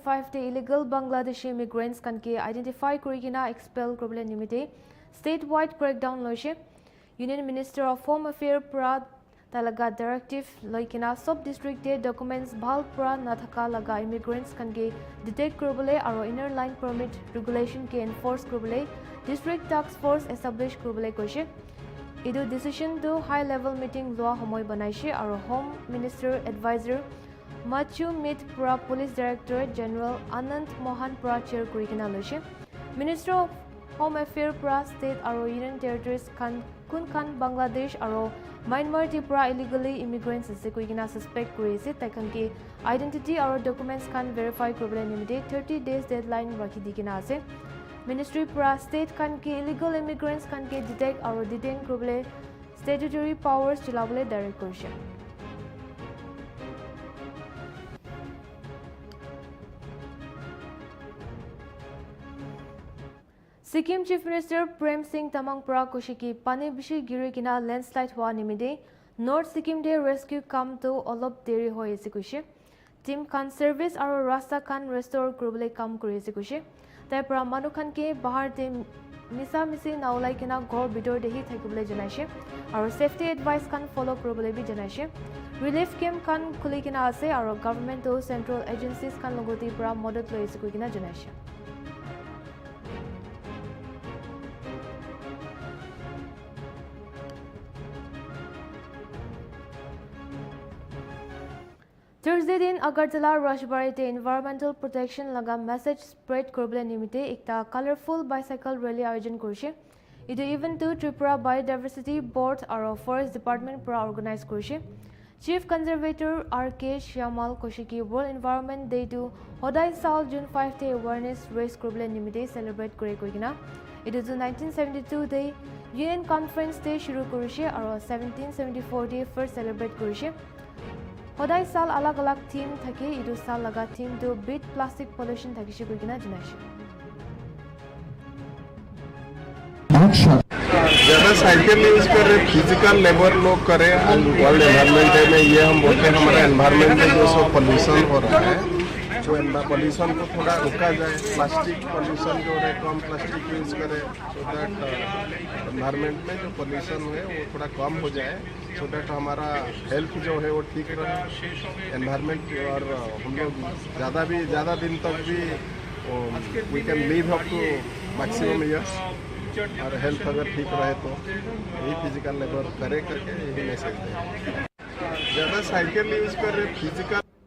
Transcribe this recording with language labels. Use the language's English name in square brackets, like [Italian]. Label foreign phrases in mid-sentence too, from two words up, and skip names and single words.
[Naga Pidgin] 5 te [English] illegal Bangladeshi immigrants [Naga Pidgin] kan ke identify kurikina expel krobele nimite statewide crackdown loise. Union Minister of Home Affairs pra talaga directive loikina sub district te documents bhal pra nathaka laga immigrants kan ke detect krobele aro [English] inner line permit regulation [Naga Pidgin] ke enforce krobele [English] district task force establish [Naga Pidgin] krobele koise. Idu decision to [English] high level meeting [Naga Pidgin] loa homoy banaise aro Home Minister advisor Machu Mit Pra Police Director General Anant Mohan Pra Chair Kurikina Loise. Minister of Home Affairs pra State aro Union Territories kan kun kan Bangladesh aro Myanmar ti pra illegally immigrants ase koigina suspect kuri ase taikan ki identity aro documents kan verify kuribole nimite 30 days deadline rakhi dikina ase. Ministry pra State kan ki [English] illegal immigrants [Naga Pidgin] kan ki detect aro detain kuribole [English] statutory powers [Naga Pidgin] chilabole direct korise. Sikkim Chief Minister Prem Singh Tamang pra koshiki pani bishi giri kina landslide hua nimide North Sikkim de rescue kam to olop deri hoi ase koise. Team kan service aro rasta kan restore kuribole kam kuri ase koise. Tai pra manu kan ke bahar de misa misi naulai kina ghor bidor dehi thakibole janaise aro safety advice kan follow kuribole bi janaise. [English] Relief camp [Naga Pidgin] kan khuli kina ase aro government to [English] central agencies [Naga Pidgin] kan logoti pra modot loi ase kina janaise. Thursday din Agartala Rajbari te [English] environmental protection [Naga Pidgin] laga [English] message spread [Naga Pidgin] korbole nimite ekta [English] colorful bicycle rally [Naga Pidgin] ayojon korise. Idu event to Tripura Biodiversity Board aro Forest Department pra organize korise. Chief Conservator R.K. Shyamal Koshiki World Environment Day to Hodai Sal June 5 te awareness race korbole nimite celebrate kore koigina. Idu 1972 day UN Conference te shuru korise aro 1774 day first celebrate korise. Hodai sal alag alag team thake idu sal laga team to [English] beat plastic pollution [Naga Pidgin] thakishe koigina janaise. [Hindi] ज़्यादा [English] cycle use [Hindi] कर रहे [English] physical labour [Hindi] लोग करें वर्ल्ड एनवायरनमेंट डे में ये हम बोलते हैं हमारा एनवायरनमेंट में जो सो पोल्यूशन हो रहा है जो पोल्यूशन को थोड़ा रोका जाए [English] plastic pollution [Hindi] जो है कम प्लास्टिक यूज करें [English] so that [Hindi] एनवायरनमेंट में जो पोल्यूशन है वो थोड़ा कम हो जाए [English] so that [Hindi] हमारा हेल्थ जो है वो ठीक रहे एनवायरनमेंट और हम लोग ज़्यादा दिन तक भी [English] we can live up to maximum years [Hindi] और हेल्थ अगर ठीक रहे तो यही [English] physical labour [Hindi] करे करके यही मैसेज दें ज़्यादा [English] cycle use [Hindi] कर रहे फिजिकल